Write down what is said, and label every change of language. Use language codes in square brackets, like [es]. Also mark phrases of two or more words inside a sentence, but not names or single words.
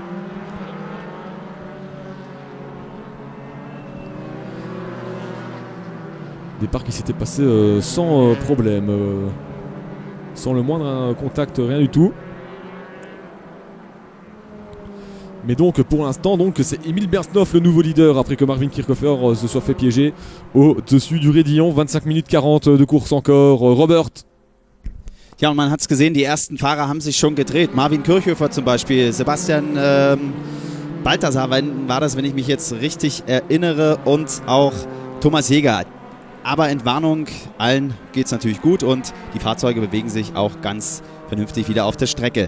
[fr] Départ qui s'était passé sans problème, sans le moindre contact, rien du tout. Mais donc pour l'instant c'est Emil Bersthoff le nouveau leader après que Marvin Kirchhofer se soit fait piéger au-dessus du Rédillon. 25 minutes 40 de course encore. Robert. [de] Ja, und man hat es gesehen, die ersten Fahrer haben sich schon gedreht. Marvin Kirchhofer zum Beispiel, Sebastian Balthasar war das, wenn ich mich jetzt richtig erinnere, und auch Thomas Jager. Aber Entwarnung, allen geht es natürlich gut und die Fahrzeuge bewegen sich auch ganz vernünftig wieder auf der Strecke.